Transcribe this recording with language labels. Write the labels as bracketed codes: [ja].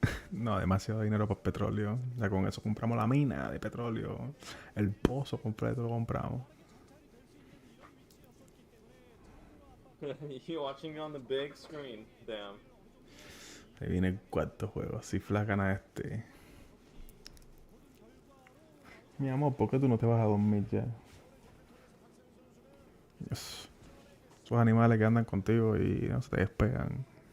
[es] No, demasiado dinero por petróleo. O sea, con eso compramos la mina de petróleo. El pozo completo lo compramos. [en] You watching me on the big screen, damn. [es] Ahí viene el cuarto juego. Si Flash gana este. Mi amor, ¿por qué tú no te vas a dormir ya? Dios. Esos animales que andan contigo y no se te despegan.